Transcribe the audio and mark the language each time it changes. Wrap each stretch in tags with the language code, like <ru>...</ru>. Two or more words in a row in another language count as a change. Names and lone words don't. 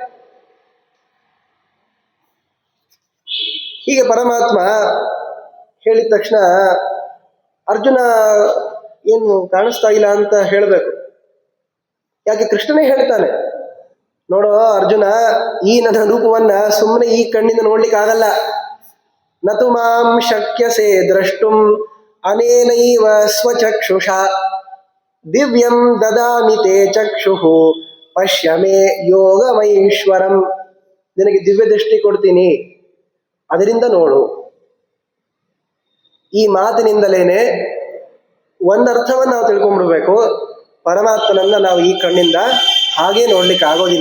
<kn>ಹೀಗೆ ಪರಮಾತ್ಮ ಹೇಳಿದ ತಕ್ಷಣ ಅರ್ಜುನ ಏನು ಕಾಣಿಸ್ತಾ ಇಲ್ಲ ಅಂತ ಹೇಳಬೇಕು. ಯಾಕೆ ಕೃಷ್ಣನೇ ಹೇಳ್ತಾನೆ, ನೋಡೋ ಅರ್ಜುನ, ಈ ನನ್ನ ರೂಪವನ್ನ ಸುಮ್ಮನೆ ಈ ಕಣ್ಣಿಂದ ನೋಡ್ಲಿಕ್ಕೆ ಆಗಲ್ಲ.</kn> <sa>ನತು ಮಾಂ ಶಕ್ಯಸೆ ದ್ರಷ್ಟುಂ ಅನೇನೈವ ಸ್ವಚಕ್ಷುಷಾ ದಿವ್ಯಂ ದದಾಮಿ ತೇ ಚಕ್ಷುಃ ಪಶ್ಯ ಮೇ ಯೋಗಮೈಶ್ವರಂ.</sa> <kn>ನಿನಗೆ ದಿವ್ಯ ದೃಷ್ಟಿ ಕೊಡ್ತೀನಿ, ಅದರಿಂದ ನೋಡು. ಈ ಮಾತಿನಿಂದಲೇನೆ ಒಂದರ್ಥವನ್ನು ನಾವು ತಿಳ್ಕೊಂಡ್ಬಿಡ್ಬೇಕು. ಪರಮಾತ್ಮನನ್ನ ನಾವು ಈ ಕಣ್ಣಿಂದ ಹಾಗೆ ನೋಡ್ಲಿಕ್ಕೆ ಆಗೋದಿಲ್ಲ.</kn>